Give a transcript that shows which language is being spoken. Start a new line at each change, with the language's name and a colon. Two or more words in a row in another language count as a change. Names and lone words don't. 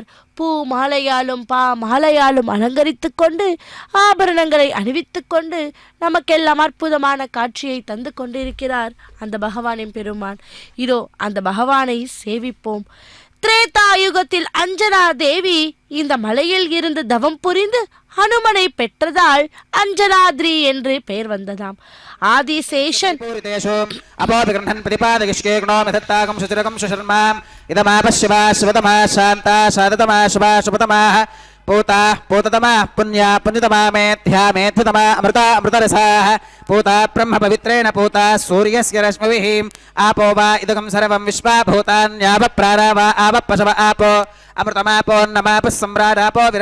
Tamil: பூ மாலையாலும் மாலையாலும் அலங்கரித்து கொண்டு ஆபரணங்களை அணிவித்து கொண்டு நமக்கெல்லாம் அற்புதமான காட்சியை தந்து கொண்டிருக்கிறார் அந்த பகவானின் பெருமான். இதோ அந்த பகவானை சேவிப்போம். திரேதாயுகத்தில் அஞ்சனா தேவி இந்த மலையில் இருந்து தவம் புரிந்து ஹனுமனை பெற்றதால் அஞ்சனாத்ரி என்று பெயர் வந்ததாம். ஆதிசேஷன்
Sanskrit: पूता पूततमा पुण्या पुण्यतमा मेध्या मेध्यतमा अमृता अमृतरसाः पूता ब्रह्म पवित्रेण पूता सूर्यस्य रश्मिभिः आपो वा इदगं सर्वं विश्वा भूतान्याव प्राणा वा आवपशव आपो अमृतमापोन्नमापः सम्राडापो